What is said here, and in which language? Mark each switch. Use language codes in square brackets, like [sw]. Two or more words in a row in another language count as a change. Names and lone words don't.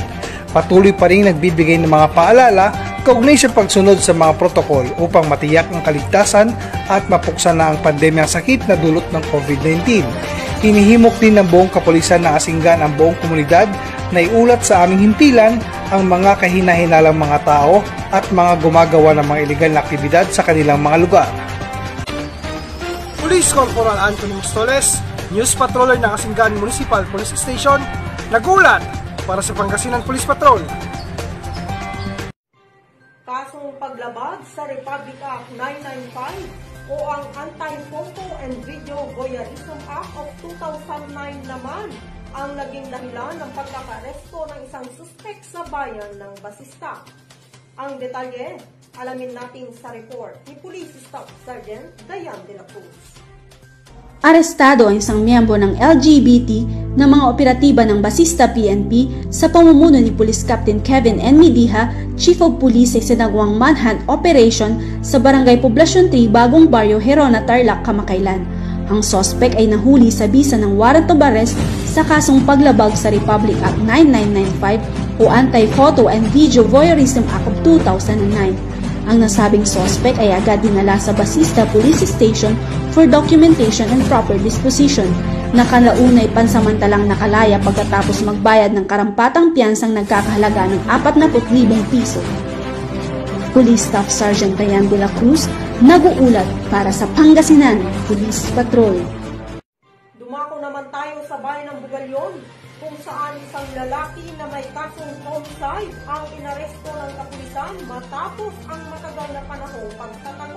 [tl] Patuloy pa rin nagbibigay ng mga paalala kaugnay sa pagsunod sa mga protokol upang matiyak ang kaligtasan at mapuksan na ang pandemyang sakit na dulot ng COVID-19. Hinihimok din ng buong kapulisan ng Asingan ang buong komunidad na iulat sa aming himpilan ang mga kahina-hinalang mga tao at mga gumagawa ng mga iligal na aktibidad sa kanilang mga lugar. Police Corporal Anthony Mostores, News Patroller ng Asingan Municipal Police Station, nagulat para sa Pangasinan Police Patrol. Kasong paglabag sa Republic Act 995 o ang Anti-Photo and Video Voyeurism Act of 2009 naman ang naging dahilan ng pagkakaresto ng isang suspect sa bayan ng Basista. Ang detalye, alamin natin sa report ni Police Staff Sergeant Dayan de la Cruz. Arestado ang isang miyembro ng LGBT na mga operatiba ng Basista PNP sa pamumuno ni Police Captain Kevin N. Midiha, [en] Chief of Police [tl] sa isinagawang [en] manhunt operation [tl] sa Barangay Poblacion 3, Bagong Barrio, Herona, Tarlac, Kamakailan. Ang suspect ay nahuli sa bisa ng [en] warrant of arrest [tl] sa kasong paglabag sa Republic Act 9995 o Anti-Photo and Video Voyeurism Act of 2009. Ang nasabing suspect ay agad dinala sa Basista Police Station [en] for documentation and proper disposition. [tl] na kalaunay pansamantalang nakalaya pagkatapos magbayad ng karampatang piyansang nagkakahalaga ng 40,000 piso. Police Staff Sergeant Ryan de la Cruz, nag-uulat para sa Pangasinan Police Patrol. Dumako naman tayo sa bayan ng Bugalyon, kung saan isang lalaki na may kasong homicide ang inaresto ng kapulisan matapos ang matagal na panahong pagtatago.